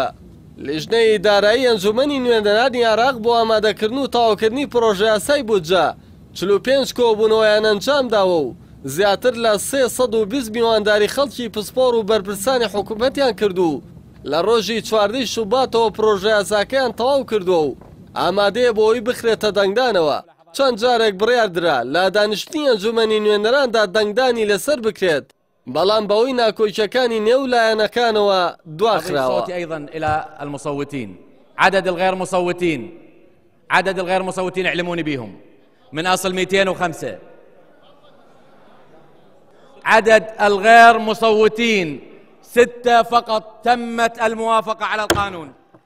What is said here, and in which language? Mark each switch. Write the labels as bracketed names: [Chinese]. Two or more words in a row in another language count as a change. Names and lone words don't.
[Central Kurdish] لیژنەی دارایی ئەنجومەنی نوێنەرانی عێراق بۆ ئامادەکردن و تاواکردنی پرۆژە یاسای بودجە 45 کۆبوونەوەیان ئەنجام داوە و زیاتر لە 320 میوانداری خەڵکی پسپۆڕ و بەرپرسانی حکوومەتیان کردو لە ڕۆژی 14 شوباتەوە پرۆژە یاساکەیان تەواو کردووە و ئامادەیە بۆ ئەوی بخرێتە دەنگدانەوە. چەند جارێک بڕیاردرا لە دانیشتنی ئەنجومەنی نوێنەراندا دەنگدانی لەسەر بکرێت بەڵام بەوەی ناکۆیکەکانی نێو لایەنەکانەوە دواخراوە. [Arabic] عدد الغير مصوتين اعلموني بهم من أصل 205. عدد الغير مصوتين 6 فقط تمت الموافقة على القانون.